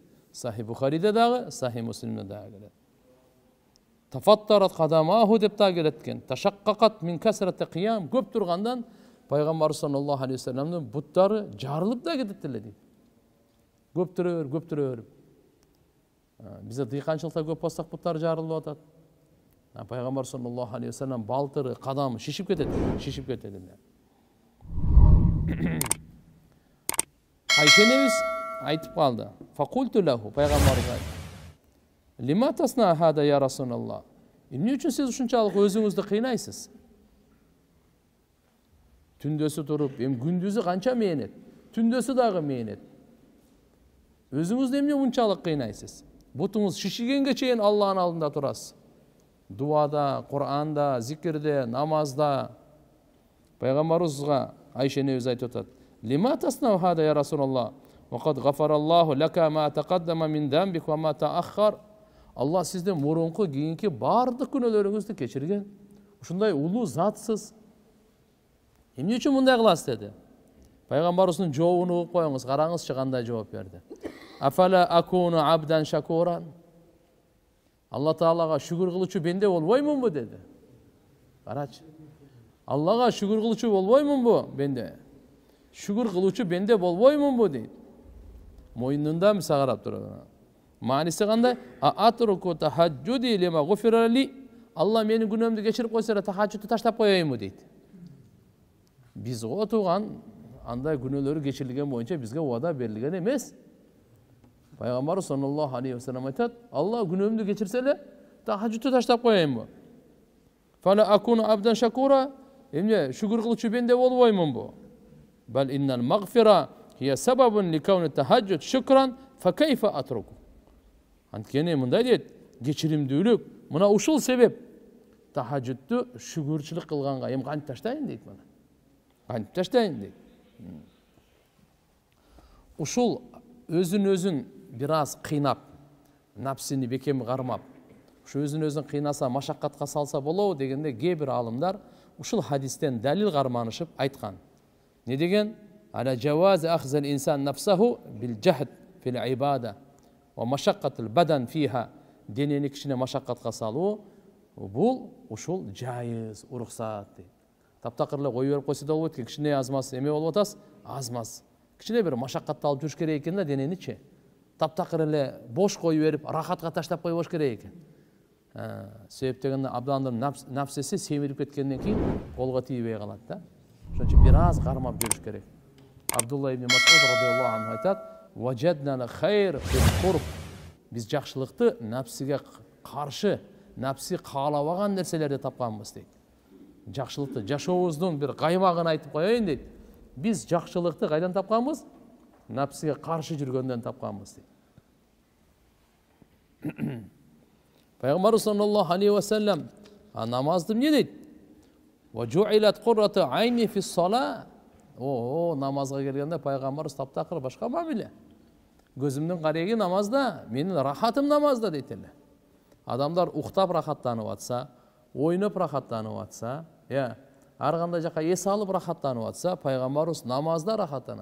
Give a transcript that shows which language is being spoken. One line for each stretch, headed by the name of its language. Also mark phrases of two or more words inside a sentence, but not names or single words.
Kyrgyz: Сахи Бухариде дагы, Сахи Муслимде дагы келет.
Arabic: تفطرت قدماه
Kyrgyz: деп та келет экен.
Arabic: تشققت من كثرة القيام,
Kyrgyz: көп тургандан пайгамбар
Arabic: صلى الله عليه وسلم
Kyrgyz: буттары жарылып да кетет эле дейт. Көп турөр. Бизде дыйканчылыкта көп болсак буттары жарылып атат. Пайгамбар
Arabic: صلى الله عليه وسلم
Kyrgyz: балтыры, кадамы шишип кетет эле. Айша энебиз айтып калды.
Arabic: فقلت له, пайгамбарга: لم تصنع هذا يا رسول الله.
Kyrgyz: Эмне үчүн сиз ушунчалык өзүңүздү кыйнайсыз? Түндөсү туруп, күндүзү канча мээнет, түндөсү дагы мээнет. Өзүңүздү эмне мынчалык кыйнайсыз? Бутуңуз шишигенге чейин Аллахтын алдында турасыз. Дуада, Кур'анда, зикирде, намазда. Пайгамбарыбызга Айша энебиз айтып атат:
Arabic: لم تصنع هذا يا رسول الله. وقد غفر الله لك ما تقدم من ذنبك وما تأخر.
Kyrgyz: Алла сизден мурунку кийинки бардык күнөөлөрүңүздү кечирген. Ушундай улуу затсыз. Эмне үчүн мындай кыласыз деди. Пайгамбарыбыздын жообун угуп коюңуз, караңызчы кандай жооп берди.
Arabic: أفلا أكون عبدا شكورا.
Kyrgyz: Алла Таалага шүгүр кылуучу бенде болбоймунбу деди. Карачы. Аллага шүгүр кылуучу болбоймунбу бенде? Шүгүр кылуучу бенде болбоймунбу дейт. Мойнунда миса карап турат. Мааниси кандай?
Arabic: أترك التهجد لما غفر لي.
Kyrgyz: Алла менин күнөөмдү кечирип койсо эле тахажжудду таштап коеюмбу дейт. Биз отуган андай күнөөлөрү кечирилген боюнча бизге убада берилген эмес. Пайгамбар
Arabic: صلى الله عليه وسلم
Kyrgyz: айтат: Алла күнөөмдү кечирсе эле тахажжудду таштап коеюмбу.
Arabic: فلا أكون عبدا شكورا.
Kyrgyz: Эмне шүгүр кылуучу бенде болбоймунбу?
Arabic: بل إن المغفرة هي سبب لكون التهجد شكرا فكيف أترك.
Kyrgyz: Анткени мындай дейт, кечиримдүүлүк мына ушул себеп. Тахажжудду шүгүрчүлүк кылганга эми кантип таштайын дейт мына. Кантип таштайын дейт. Ушул өзүн бир аз кыйнап, напсини бекем кармап, ушу өзүн кыйнаса, машаккатка салса болобу дегенде кээ бир алымдар ушул хадистен далил карманышып айткан. Не деген?
Arabic: على جواز أخذ الإنسان نفسه بالجهد في العبادة ومشقة البدن فيها.
Kyrgyz: Денени кичине машаккатка салуу бул ушул жайыз, уруксат дейт. Таптакыр эле кой берип койсо да болбойт, кичине азмас эме болуп атасыз, азмас. Кичине бир машаккатты алып жүрүш керек экен да дененичи. таптакыр эле бош коюп берип рахатка таштап койбош керек экен. Себеп дегенде абдандын нафсиси семирип кеткенден кийин колго тийбей калат да. Ошон үчүн бир аз кармап жүрүш керек. Абдулла ибн Мас'уд
Arabic: رضي الله عنه
Kyrgyz: айтат:
Arabic: "وجدنا خير في الكرب."
Kyrgyz: Биз жакшылыкты нафсиге каршы, нафси каалабаган нерселерди тапканбыз дейт. Жакшылыкты жашообуздун бир каймагын айтып коеюн дейт. Биз жакшылыкты кайдан тапканбыз? Нафсиге каршы жүргөндөн тапканбыз дейт. Пайгамбарыбыз
Arabic: صلى الله عليه وسلم
Kyrgyz: намазды эмне дейт?
Arabic: وجعلت قرة عيني في الصلاة.
Kyrgyz: Намазга келгенде пайгамбарыбыз таптакыр башка мамиле. Көзүмдүн кареги намазда, менин рахатым намазда дейт эле. Адамдар уктап рахаттанып атса, ойноп рахаттанып атса, ар кандай жака эс алып рахаттанып атса, пайгамбарыбыз намазда рахаттанат.